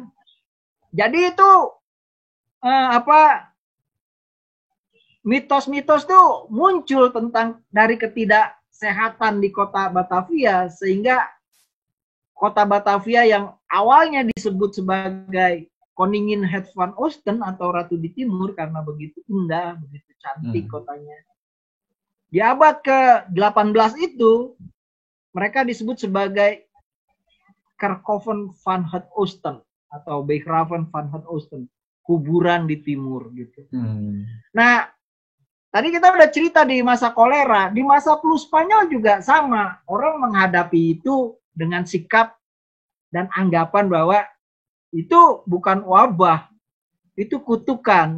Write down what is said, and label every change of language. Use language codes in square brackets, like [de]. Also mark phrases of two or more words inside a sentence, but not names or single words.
[id] Jadi itu mitos-mitos tuh muncul tentang dari ketidaksehatan di kota Batavia, sehingga kota Batavia yang awalnya disebut sebagai [nl] Koningin Het van Oosten [id] atau Ratu di Timur karena begitu indah, begitu cantik kotanya. Di abad ke-18 itu mereka disebut sebagai [nl] Kerkhoven van Het Oosten [id] atau [nl] Begraven van Het Oosten, [id] kuburan di timur gitu. Nah, tadi kita udah cerita di masa kolera, di masa flu Spanyol juga sama. Orang menghadapi itu dengan sikap dan anggapan bahwa itu bukan wabah, itu kutukan.